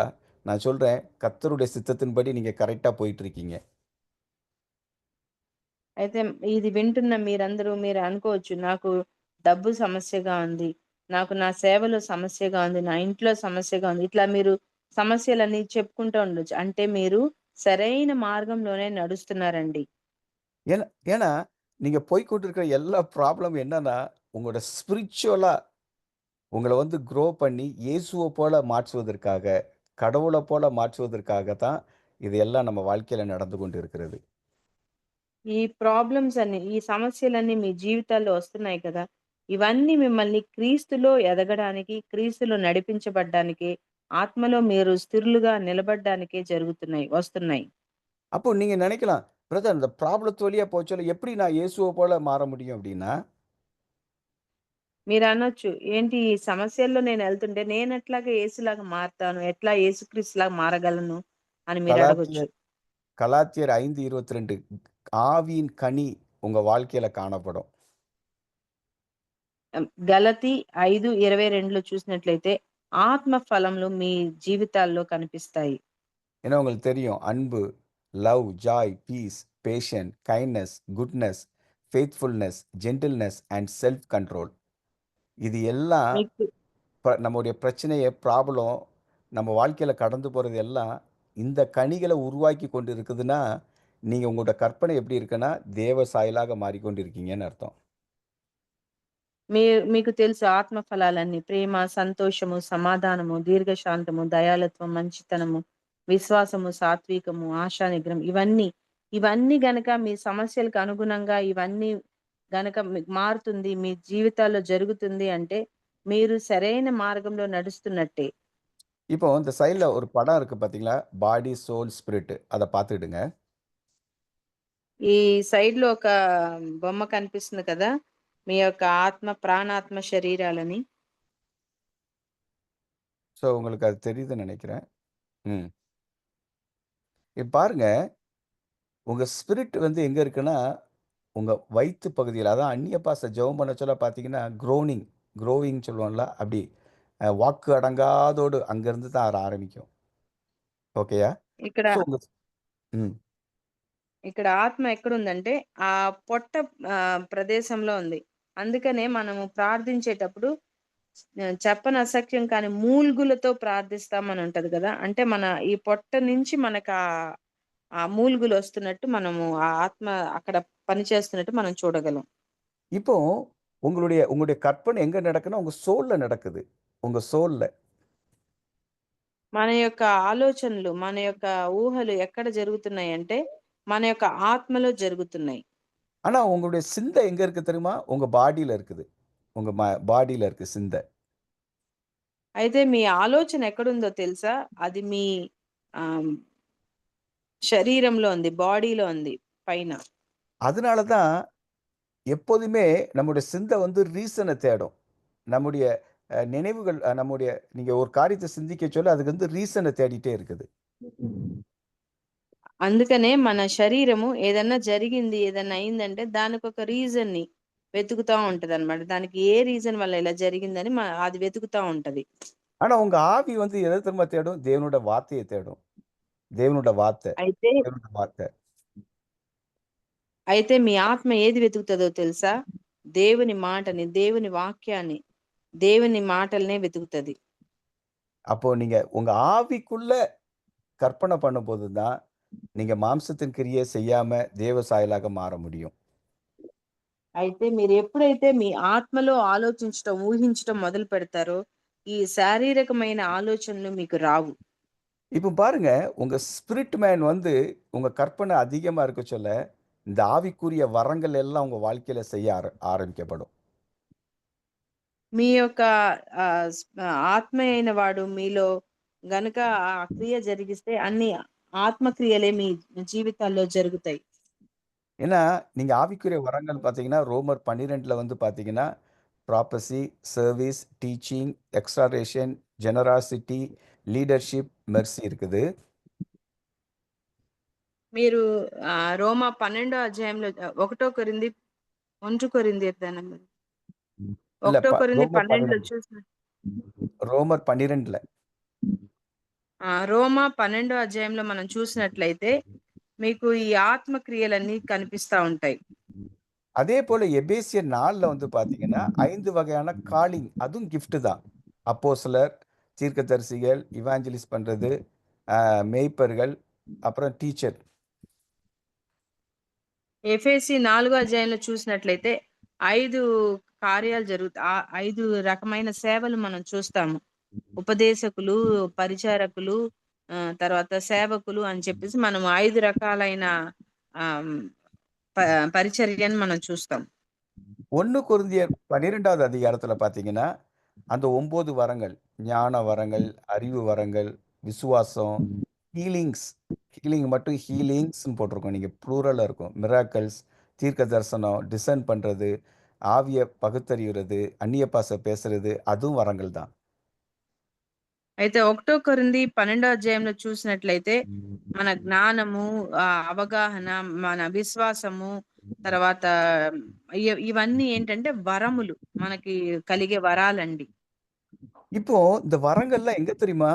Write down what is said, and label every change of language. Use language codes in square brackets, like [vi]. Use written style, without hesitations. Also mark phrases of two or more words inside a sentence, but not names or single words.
[ta] நான் சொல்றேன், கர்த்தருடைய சித்தத்தின்படி நீங்க கரெக்ட்டா போயிட்டு இருக்கீங்க. [te] అయితే ఇది వింటున్న మీరు అనుకోవచ్చు, నాకు డబ్బు సమస్యగా ఉంది. నాకు నా సేవలో సమస్యగా ఉంది. నా ఇంట్లో సమస్యగా ఉంది. ఇట్లా మీరు సమస్యలన్నీ చెప్పుకుంటూ ఉండొచ్చు. అంటే మీరు సరైన మార్గంలోనే నడుస్తున్నారండి. [ta] ஏன்னா ஏன்னா, நீங்க போய்க்கொண்டிருக்கிற எல்லா ப்ராப்ளம் என்னன்னா, உங்களோட ஸ்பிரிச்சுவலா உங்கள வந்து க்ரோ பண்ணி இயேசுவ போல மாற்றுவதற்காக, கடவுள போல மாற்றுவதற்காக தான் இது எல்லாம் நம்ம வாழ்க்கையில நடந்து கொண்டு இருக்கிறது. [te] ఈ సమస్యలన్నీ మీ జీవితాల్లో వస్తున్నాయి కదా! ఇవన్నీ మిమ్మల్ని క్రీస్తులో ఎదగడానికి, క్రీస్తులో నడిపించబడ్డానికి, ఆత్మలో మీరు స్థిరులుగా నిలబడ్డానికే వస్తున్నాయి. [ta] அப்போ நீங்க நினைக்கலாம், பிரதர் இந்த ப்ராப்ளத்து வழியா போச்சொல்ல எப்படி நான் இயேசுவ போல மாற முடியும் அப்படின்னா, [te] మీరనొచ్చు, ఏంటి ఈ సమస్యల్లో నేనెళ్తుంటే నేనెట్లాగా యేసులాగా మారతాను? ఎట్లా యేసుక్రీస్తులాగా మారగలను? అని మీరడగొచ్చు. [ta] கலாத்தியர் கலாத்தியர் 5:22 ஆவியின் கனி உங்க வாழ்க்கையில காணப்படும். [te] గలతీ 5:22లో చూసినట్లయితే ఆత్మ ఫలములు మీ జీవితాల్లో కనిపిస్తాయి. [ta] ஏன்னா உங்களுக்கு தெரியும் அன்பு, [en] love, joy, peace, passion, kindness, goodness, faithfulness, gentleness and self control. [ta] இது எல்லாம் [te] మీకు [ta] நம்முடைய பிரச்சனைய, ப்ராப்ளம் நம்ம வாழ்க்கையில கடந்து போறது எல்லாம் இந்த கனிகளை உருவாக்கி கொண்டு இருக்குதுன்னா, நீங்க உங்களோட கற்பனை எப்படி இருக்குன்னா, தேவ சாயலாக மாறிக்கொண்டிருக்கீங்கன்னு அர்த்தம். [te] మీకు తెలుసు ఆత్మ ఫలాలన్నీ ప్రేమ, సంతోషము, సమాధానము, దీర్ఘశాంతము, దయాళత్వం, మంచితనము, విశ్వాసము, సాత్వికము, ఆశా నిగ్రహం, ఇవన్నీ గనక మీ సమస్యలకు అనుగుణంగా ఇవన్నీ గనక మీకు మారుతుంది, మీ జీవితాల్లో జరుగుతుంది అంటే మీరు సరైన మార్గంలో నడుస్తున్నట్టే. [ta] இப்போ இந்த சைடுல ஒரு படம் இருக்கு பார்த்தீங்களா? [en] body, soul, spirit [ta] அத பார்த்துக்கிடுங்க. [te] ఈ సైడ్ లో ఒక బొమ్మ కనిపిస్తుంది కదా, మీ యొక్క ఆత్మ, ప్రాణాత్మ శరీరాలని. [ta] ஸோ உங்களுக்கு அது தெரியுதுன்னு நினைக்கிறேன். ம். இப்ப பாருங்க, உங்க ஸ்பிரிட் வந்து எங்க இருக்குன்னா, உங்க வயித்து பகுதியில. அதான் அந்நிய பாஷை ஜெபம் பண்ண சொல்ல பார்த்தீங்கன்னா, க்ரோவிங் சொல்லுவோம்ல, அப்படி வாக்கு அடங்காதோடு அங்கருந்து தான் ஆரம்பிக்கும். ஓகேயா? [te] ఇక్కడ [ta] ஸோ உங்க ம். [te] ఇక్కడ ఆత్మ ఎక్కడుందంటే ఆ పొట్ట ప్రదేశంలో ఉంది. అందుకనే మనము ప్రార్థించేటప్పుడు చెప్పని అసఖ్యం కానీ మూల్గులతో ప్రార్థిస్తామని ఉంటది కదా. అంటే మన ఈ పొట్ట నుంచి మనకు ఆ మూల్గులు వస్తున్నట్టు మనము ఆ ఆత్మ అక్కడ పనిచేస్తున్నట్టు మనం చూడగలం. [ta] இப்போ உங்களுடைய கற்பனை எங்க நடக்குன்னா, உங்க சோல்ல நடக்குது. உங்க சோல்ல. [te] మన యొక్క ఆలోచనలు, మన యొక్క ఊహలు ఎక్కడ జరుగుతున్నాయంటే మన యొక్క ఆత్మలో జరుగుతున్నాయి. [ta] ஆனா உங்களுடைய சிந்தை எங்க இருக்கு தெரியுமா? உங்க பாடியில இருக்குது. உங்க பாடியில இருக்கு சிந்தை. [te] అయితే మీ ఆలోచన ఎక్కడుందో తెలుసా? అది మీ ఆహ్, శరీరంలో ఉంది, బాడీలో ఉంది పైన. [ta] அதனால தான் எப்போதுமே நம்முடைய சிந்தை வந்து ரீசன தேடும். நம்முடைய நினைவுகள் நம்முடைய நீங்க ஒரு காரியத்தை சிந்திக்க சொல்ல அதுக்கு வந்து ரீசன தேடிட்டே இருக்குது. [te] అందుకనే మన శరీరము ఏదన్నా జరిగింది, ఏదన్నా అయిందంటే దానికొక రీజన్‌ని వెతుకుతా ఉంటదన్నమాట. దానికి ఏ రీజన్ వల్ల ఇలా జరిగిందని అది వెతుకుతా ఉంటది. [ta] ஆனா உங்க ஆவி வந்து எத தெரியுமா தேடும்? தேவனோட வார்த்தைய தேடும். தேவனோட வார்த்தை. [te] అయితే [ta] தேவனோட வார்த்தை. [te] అయితే మీ ఆత్మ ఏది వెతుకుతదో తెలుసా? దేవుని మాటని, దేవుని వాక్యాన్ని, దేవుని మాటలనే వెతుకుతది. [ta] அப்போ நீங்க உங்க ஆவிக்குள்ள கற்பனை பண்ணும்போது தான், நீங்க மாம்சத்தின் கிரியை செய்யாம தேவ சாயலாக மாற முடியும். [te] అయితే మీరు ఎప్పుడైతే మీ ఆత్మలో ఆలోచించటం, ఊహించటం మొదలు పెడతారో ఈ శారీరకమైన ఆలోచనలు మీకు రావు. [ta] இப்ப பாருங்க, உங்க [en] spirit man [ta] வந்து உங்க கற்பனை அதிகமா இருக்க சொல்ல, இந்த ஆவிக்குரிய வரங்கள் எல்லாம் உங்க வாழ்க்கையில செய்ய ஆரம்பிக்கப்படும். [te] మీ యొక్క ఆత్మ అయిన వాడు మీలో గనుక ఆ క్రియ జరిగిస్తే అన్ని ఆత్మక్రియలే మీ జీవితాల్లో జరుగుతాయి. [ta] ஏன்னா, நீங்க ஆவிக்குரிய வரங்கள் பார்த்தீங்கன்னா, ரோமர் 12ல வந்து பார்த்தீங்கன்னா, [en] prophecy, service, teaching, exhortation, generosity, leadership, mercy [ta] இருக்குது. [te] మీరు రోమా 12వ అధ్యాయంలో 1 కొరింథీ 1 కొరింథీయర్ దానమ్మా. [ta] இல்ல [te] 1 కొరింథీ [ta] ரோமர் [te] 12లో 12 చూసిన [ta] ரோமர் 12ல. [te] రోమా 12వ అధ్యాయంలో మనం చూసినట్లయితే మీకు ఈ ఆత్మ క్రియలన్నీ కనిపిస్తా ఉంటాయి. [ta] அதே போல எபேசியர் 4ல வந்து பார்த்தீங்கன்னா, 5 வகையான காலிங் அதுவும் கிஃப்ட் தான். அப்போஸ்தலர், தீர்க்கதரிசிகள், இவாஞ்சலிஸ்ட் பண்றது, மேய்ப்பர்கள், அப்புறம் டீச்சர். [te] ఎఫెసీ 4వ అధ్యాయంలో చూసినట్లయితే 5 కార్యాలు 5 రకమైన సేవలు మనం చూస్తాము. ఉపదేశకులు, పరిచారకులు, తర్వాత సేవకులు అని చెప్పేసి మనం 5 రకాలైన పరిచర్యను మనం చూస్తాం. [ta] 1 கொரிந்தியர் 12வது அதிகாரத்துல பார்த்தீங்கன்னா, அந்த 9 வரங்கள், ஞான வரங்கள், அறிவு வரங்கள், விசுவாசம், ஹீலிங்ஸ், ஹீலிங் மட்டும் ஹீலிங்ஸ்ன்னு போட்டிருக்கும். நீங்க ப்ளூரல்ல இருக்கும். மிராக்கிள்ஸ், தீர்க்க தரிசனம், டிசர்ன் பண்றது, ஆவிய பகுத்தறியுறது, அந்நிய பாஷை பேசுறது, அதுவும் வரங்கள் தான். [te] అయితే 1 కొరింథీ 12వ అధ్యాయంలో చూసినట్లయితే మన జ్ఞానము, అవగాహన, మన విశ్వాసము, తర్వాత ఇవన్నీ ఏంటంటే వరములు, మనకి కలిగే వరాలండి. [ta] இப்போ இந்த வரங்கள்லாம் எங்க தெரியுமா?